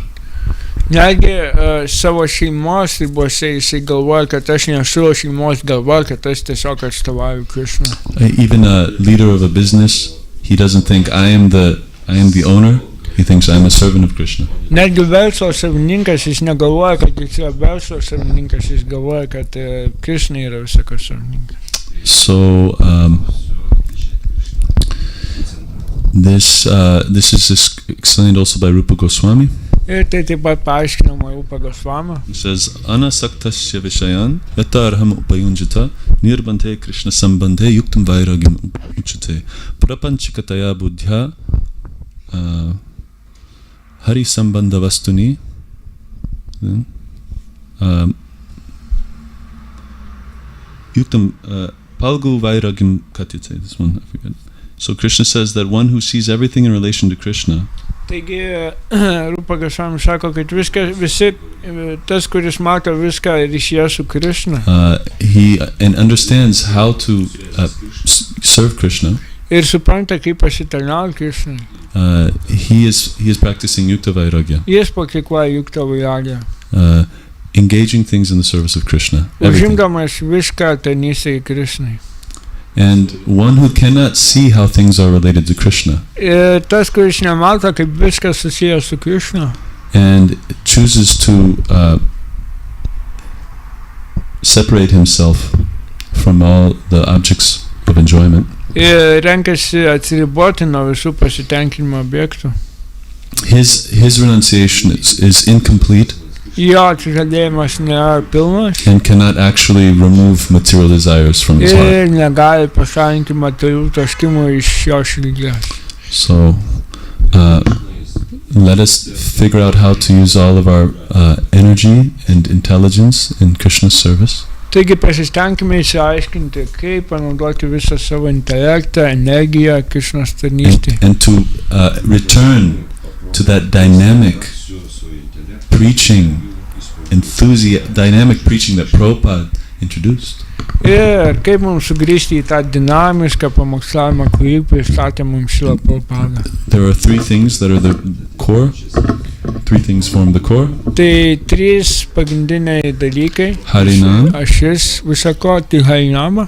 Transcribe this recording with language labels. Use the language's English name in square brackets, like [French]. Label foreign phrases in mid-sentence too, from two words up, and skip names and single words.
[Lithuanian] Netgi savo šeimos ribose jisai galvoja, kad aš nesu šeimos galva, kad aš tiesiog atstovauju Krishna. [English] Even a leader of a business, he doesn't think I am the owner. He thinks I am a servant of Krishna. [Lithuanian] Netgi verslo savininkas jis negalvoja, kad jis yra verslo savininkas, jis galvoja, kad Krishna yra visako savininkas. [English] So this is explained also by Rupa Goswami. [Lithuanian] Ir tai taip pat paaiškinama Rupa Goswami. [English] He says, [Sanskrit] Anasaktasya vishayan yatarham upayunjita nirbante Krishna sambandhe yuktam vairagyam uchate prapanchikataya buddhya hari sambandha vastuni yuktam palgu vairagyam katyate. [English] This one, I forget. So Krishna says that one who sees everything in relation to Krishna. [Lithuanian] Taigi Rupa Goswami sako, kad visi tas, kuris mato viską ryšyje su Krishna. [English] He understands how to serve Krishna. [Lithuanian] Ir supranta, kaip pasitarnauti Krishnai. [English] He is practicing [Sanskrit] yukta vairagya. [Lithuanian] Jis praktikuoja [Sanskrit] yukta vairagya. [English] Engaging things in the service of Krishna. [Lithuanian] Užimdamas viską tarnystėje Krishnai. [English] And one who cannot see how things are related to Krishna. [Lithuanian] Tas, kuris nemato, kaip viskas susijęs su Krishna. [English] And chooses to separate himself from all the objects of enjoyment. [Lithuanian] Renkasi atsiriboti nuo visų pasitenkinimo objektų. [English] His renunciation is incomplete. [Lithuanian] Jo atsižadėjimas nėra pilnas. [English] And cannot actually remove material desires from his heart. [Lithuanian] Ir negali pašalinti materialių troškimų iš jo širdies. [English] So let us figure out how to use all of our energy and intelligence in Krishna's service. [Lithuanian] Taigi pasistengime išsiaiškinti, kaip panaudoti visą savo intelektą, energiją Krishnos tarnystėje. [English] And to return to that dynamic preaching, dynamic preaching that Prabhupada introduced. [Lithuanian] Ir kaip mums sugrįžti į tą dinamišką pamokslavimą, kurį pristatė mums Šrila Prabhupada. [English] There are three things that are the core. Three things form the core. [Lithuanian] Tai trys pagrindiniai dalykai. Harinam. Ašis visako, tai Harinama.